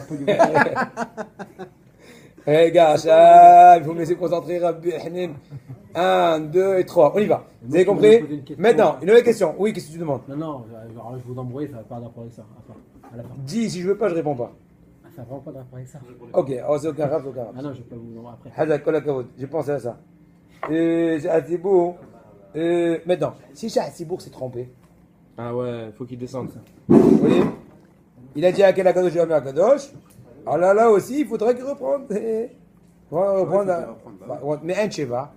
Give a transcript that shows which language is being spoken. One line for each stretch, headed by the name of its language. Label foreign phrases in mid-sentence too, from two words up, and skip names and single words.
French: Eh gars, ça, il faut me laisser concentrer, Rabbi Hanin. 1, 2 et 3. On y va. Vous avez compris? Maintenant, une nouvelle question. Oui, qu'est-ce que tu demandes? Non, non, alors je vous embrouiller, ça va pas rapport avec ça. À la fin. Dis, si je veux pas, je réponds pas. Ah, ça va vraiment pas rapport avec ça. Ok, oh, c'est aucun rap, c'est aucun rap. Ah non, je vais pas vous embrouiller après.
Hebrew: חזק, כל הכבוד.
French: J'ai pensé à ça. Shahatibour. Maintenant, si Shahatibour s'est trompé, Ah ouais, faut qu'il descende. vous voyez, il a dit à quel Akadosh, à Akadosh. Alors là aussi, il faudrait qu'il reprenne. Mais un Sheva.